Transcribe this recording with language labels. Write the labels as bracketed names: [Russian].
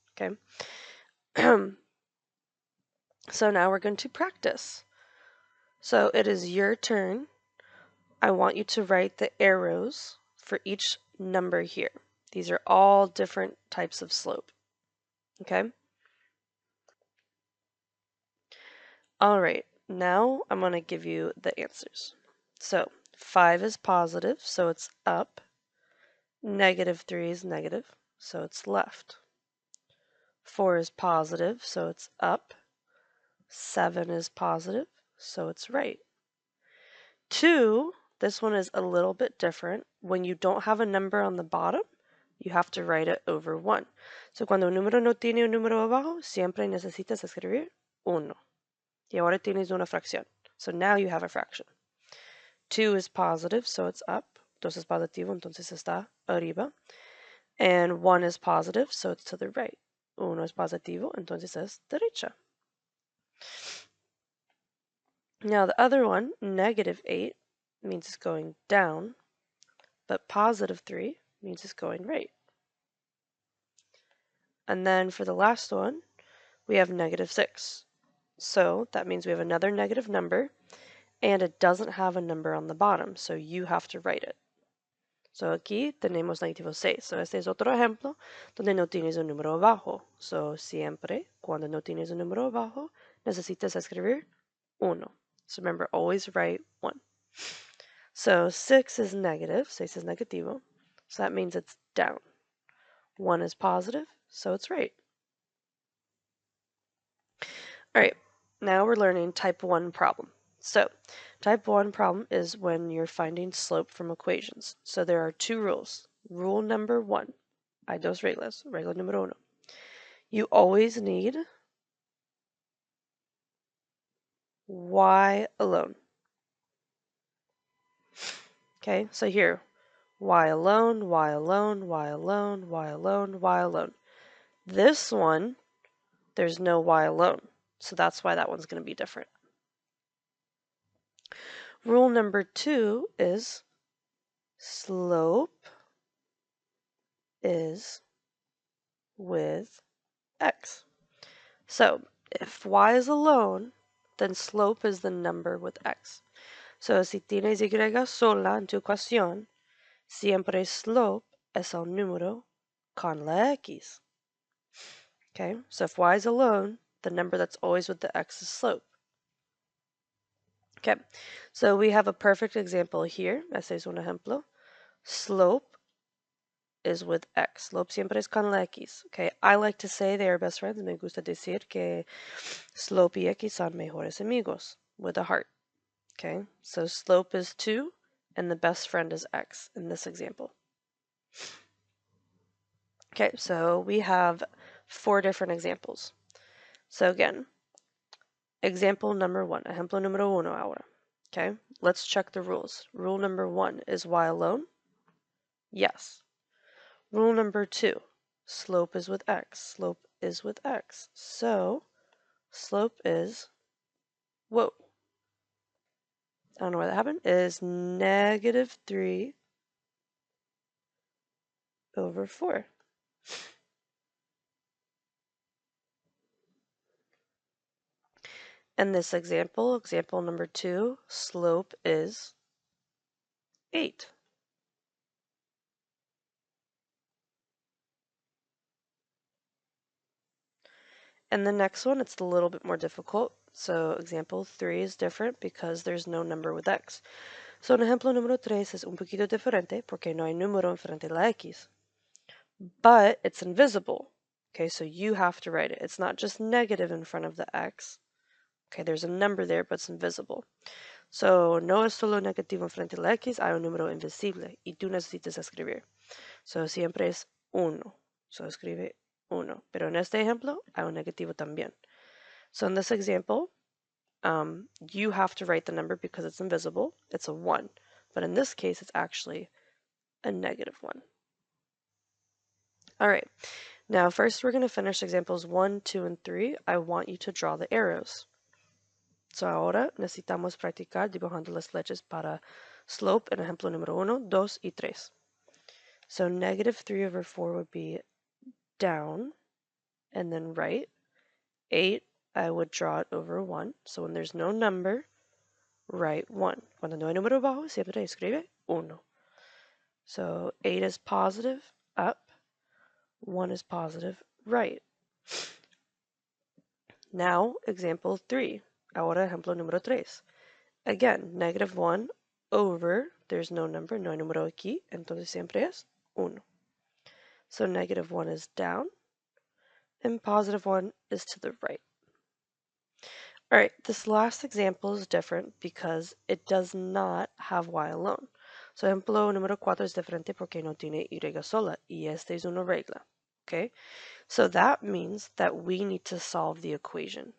[English] Okay? So now we're going to practice. So it is your turn. I want you to write the arrows for each number here. These are all different types of slope. Okay? All right, now I'm going to give you the answers. So 5 is positive, so it's up. -3 is negative, so it's left. 4 is positive, so it's up. 7 is positive, so it's right. 2, this one is a little bit different. When you don't have a number on the bottom, you have to write it over 1. [Spanish] So cuando un número no tiene un número abajo, siempre necesitas escribir 1. Y ahora tienes una fracción. [English] So now you have a fraction. 2 is positive, so it's up. [Spanish] 2 es positivo, entonces está arriba. [English] And 1 is positive, so it's to the right. [Spanish] 1 es positivo, entonces es derecha. [English] Now the other one, -8, means it's going down, but +3 means it's going right. And then for the last one, we have -6. So that means we have another negative number, and it doesn't have a number on the bottom, so you have to write it. [Spanish] So aquí tenemos -6. So este es otro ejemplo donde no tienes un número abajo. So siempre, cuando no tienes un número abajo, necesitas escribir 1. [English] So remember, always write 1. So 6 is negative, 6 is [Spanish] negativo, [English] so that means it's down. 1 is positive, so it's right. All right, now we're learning type 1 problem. So type 1 problem is when you're finding slope from equations. So there are 2 rules. Rule number 1, [Spanish] hay dos reglas, regla número 1. [English] You always need y alone. Okay, so here, y alone, y alone, y alone, y alone, y alone. This one, there's no y alone, so that's why that one's going to be different. Rule number 2 is slope is with x. So if y is alone, then slope is the number with x. [Spanish] So si tienes y sola en tu ecuación, siempre slope es el número con la x. [English] Okay, so if y is alone, the number that's always with the x is slope. Okay, so we have a perfect example here. [Spanish] Este es un ejemplo. [English] Slope is with x. [Spanish] Slope siempre es con la x. [English] Okay, I like to say they are best friends. [Spanish] Me gusta decir que slope y x son mejores amigos [English] with a heart. Okay, so slope is 2 and the best friend is x in this example. Okay, so we have 4 different examples. So again, example number 1, [Spanish] ejemplo número 1 ahora. [English] Okay, let's check the rules. Rule number 1 is y alone? Yes. Rule number 2, slope is with x. Slope is with x. So slope is, whoa, I don't know why that happened, is -3 over 4. And this example, example number 2, slope is 8. And the next one, it's a little bit more difficult. So example 3 is different because there's no number with x. [Spanish] So en ejemplo número 3 es un poquito diferente porque no hay número enfrente de la x. [English] But it's invisible. Okay, so you have to write it. It's not just negative in front of the x. Okay, there's a number there, but it's invisible. [Spanish] So, no es solo negativo enfrente de la x, hay un número invisible y tú necesitas escribir. So, siempre es 1. So, escribe 1. Pero en este ejemplo, hay un negativo también. [English] So, in this example, you have to write the number because it's invisible. It's a 1. But in this case, it's actually a negative 1. All right. Now, first we're going to finish examples 1, 2, and 3. I want you to draw the arrows. [Spanish] So ahora necesitamos practicar dibujando las flechas para slope en ejemplo número 1, 2, y 3. [English] So negative 3 over 4 would be down and then right. 8, I would draw it over 1. So when there's no number, write 1. [Spanish] Cuando no hay número bajo, siempre escribe 1. [English] So 8 is positive, up. 1 is positive, right. Now, example 3. [Spanish] Ahora ejemplo número 3. [English] Again, negative 1 over, there's no number, [Spanish] no hay número aquí, entonces siempre es 1. [English] So negative 1 is down, and positive 1 is to the right. All right, this last example is different because it does not have y alone. [Spanish] So ejemplo número 4 es diferente porque no tiene y sola, y esta es una regla, okay? [English] So that means that we need to solve the equation.